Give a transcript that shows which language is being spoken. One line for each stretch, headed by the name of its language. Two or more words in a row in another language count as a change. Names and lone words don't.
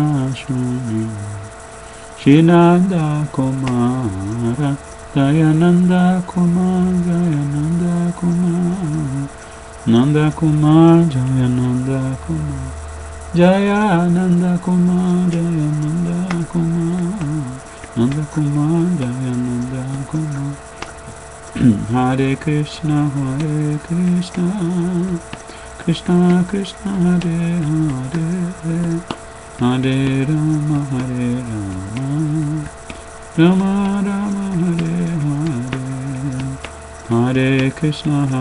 Sanskrit: Shuni Shinanda Kumara Dayananda Kumar Jayananda Kumar Nanda Kumar Jayananda Kumar Jayananda Kumar Jayananda Kumar Nanda Kumar Jayananda Kumar Hare Krishna Krishna Krishna Hare Hare Hare Rama Rama Rama Hare Hare Hare Krishna